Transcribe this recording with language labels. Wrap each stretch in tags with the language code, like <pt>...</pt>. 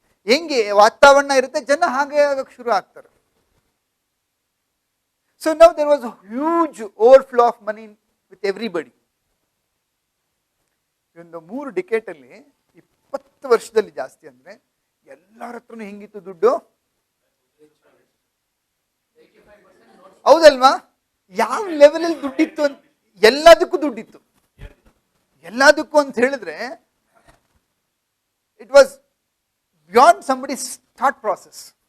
<kn>ಹೆಂಗೆ ವಾತಾವರಣ ಇರುತ್ತೆ, ಜನ ಹಾಗೆ ಆಗಕ್ಕೆ ಶುರು ಆಗ್ತಾರೆ.</kn> <en>So now there was a huge overflow of money with everybody.</en> <kn>ಒಂದು 3 ಡಿಕೆಟ್ ಅಲ್ಲಿ 20 ವರ್ಷದಲ್ಲಿ ಜಾಸ್ತಿ ಅಂದ್ರೆ ಎಲ್ಲರ ಹತ್ರನೂ ಹೆಂಗಿತ್ತು ದುಡ್ಡು, ಹೌದಲ್ವಾ? ಯಾವ ಲೆವೆಲ್ ಅಲ್ಲಿ ದುಡ್ಡಿತ್ತು ಅಂತ, ಎಲ್ಲದಕ್ಕೂ ದುಡ್ಡಿತ್ತು. ಎಲ್ಲದಕ್ಕೂ ಅಂತ ಹೇಳಿದ್ರೆ</kn> <en>It was beyond somebody thought process.</en>